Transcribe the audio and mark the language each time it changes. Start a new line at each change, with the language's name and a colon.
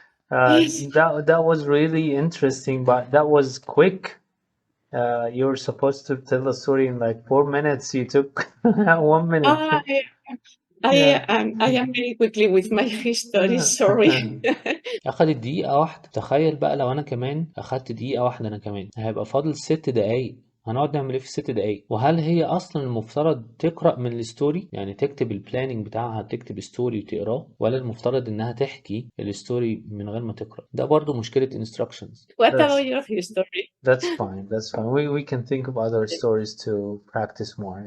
English: Yes. That was really interesting, but that was quick. You were supposed to tell the story in like 4 minutes. You took 1 minute. I am very quickly with my history, sorry.
Arabic: أخدت دقيقة واحدة. تخيل بقى لو أنا كمان أخدت دقيقة واحدة أنا كمان، هيبقى فاضل 6 دقايق. هنقعد نعمل ايه في ال6 دقايق؟ وهل هي اصلا المفترض تقرا من الستوري، يعني تكتب البلاننج بتاعها، تكتب ستوري وتقراه، ولا المفترض انها تحكي الستوري من غير ما تقرا؟ ده برضو مشكله instructions.
English: What about your history? That's fine. That's fine. We can think of other stories to practice more.